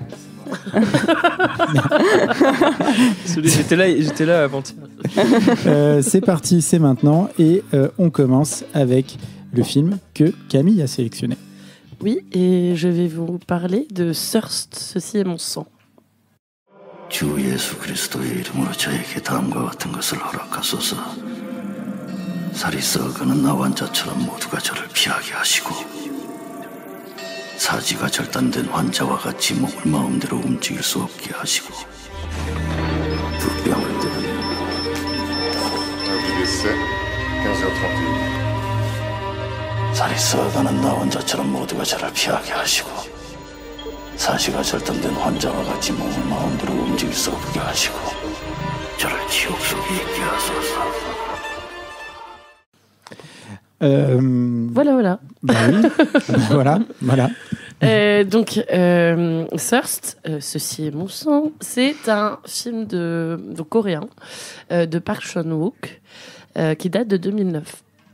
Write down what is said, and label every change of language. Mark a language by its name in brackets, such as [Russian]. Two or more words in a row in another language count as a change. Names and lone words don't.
[French] J'étais là avant-hier. C'est parti, c'est maintenant. Et on commence avec le film que Camille a sélectionné. Oui, et je vais vous parler de Thirst, ceci est mon sang. [Korean] 주 예수 그리스도의 이름으로 저에게 다음과 같은 것을 허락하소서. 살이 썩어가는 나 환자처럼 모두가 저를 피하게 하시고 사지가 절단된 환자와 같이 몸을 마음대로 움직일 수 없게 하시고 그 병을 드는 [French] décès, 15h31. [Korean] 살이 썩어가는 나 환자처럼 모두가 저를 피하게 하시고 사지가 절단된 환자와 같이 몸을 마음대로 움직일 수 없게 하시고 저를 지옥 속에 있게 하소서. [French] Voilà. Bah oui, voilà. Donc, Thirst, ceci est mon sang, c'est un film donc, coréen de Park Chan-wook qui date de 2009.